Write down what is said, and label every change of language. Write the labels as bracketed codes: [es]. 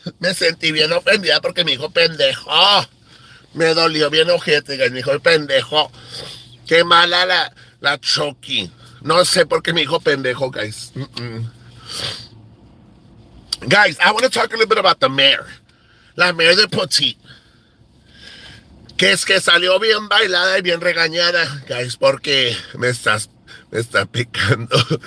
[es] Me sentí bien ofendida porque me dijo pendejo. Me dolió bien ojete, guys. Me dijo pendejo. Qué mala la Chucky. No sé por qué me dijo pendejo, guys. [en] Guys, I want to talk a little bit about the mayor. [es] La mayor de Poteet. Que es que salió bien bailada y bien regañada, guys, porque me está picando.